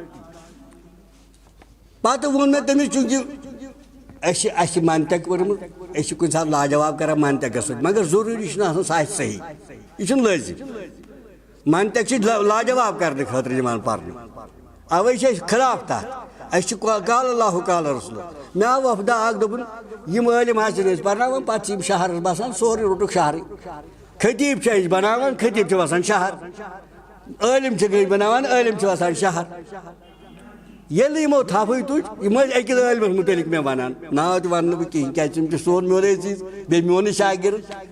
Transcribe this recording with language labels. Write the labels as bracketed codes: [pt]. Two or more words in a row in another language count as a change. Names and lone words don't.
[ks] پتہٕ ووٚن مےٚ تٔمِس چوٗنٛکہِ اسہِ منطق پوٚرمُت أسۍ چھِ کُنہِ ساتہٕ لاجواب کران منطقس سۭتۍ مگر ضروٗری چھُنہٕ آسان سُہ آسہِ صحیح یہ چھُنہٕ لٲزِم منطق چھِ لاجواب کرنہٕ خٲطرٕ یِوان پرنہٕ اوے چھِ أسۍ خلاف تتھ اسہِ چھُ [ar] قال اللہ قال رسول [ks] مےٚ آو وفدا اکھ دوٚپُن یِم عٲلم حظ چھِنہٕ أسۍ پرناوان پتہٕ چھِ یِم شہرس بسان سورُے روٚٹُکھ شہرٕے خطیٖب چھِ أسۍ بناوان خطیٖب چھِ وسان شہر عٲلم چھِ أسۍ بناوان عٲلم چھِ وسان شہر ییٚلہِ نہٕ یِمو تھپھٕے تُج یِم ٲسۍ أکِس عٲلمس مُتعلق مےٚ ونان ناو تہِ ونہٕ نہٕ بہٕ کِہیٖنۍ کیازِ تِم چھِ سون میونٕے چیٖز بیٚیہِ میونٕے شاگرد